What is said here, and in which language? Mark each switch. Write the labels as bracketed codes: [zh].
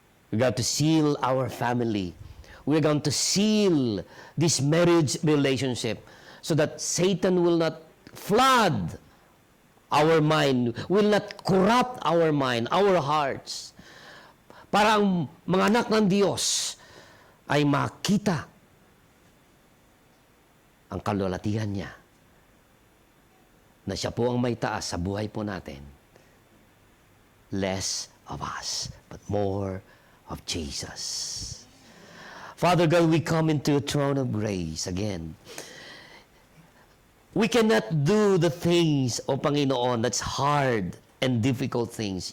[en] We got to seal our family. We're going to seal this marriage relationship so that Satan will not flood our mind, will not corrupt our mind, our hearts. [tl] Para ang mga anak ng Diyos ay makita ang kalulatihan niya na siya po ang may taas sa buhay po natin. [en] Less of us, but more of Jesus. Father God, we come into your throne of grace again. We cannot do the things, [tl] O Panginoon, [en] that's hard and difficult things.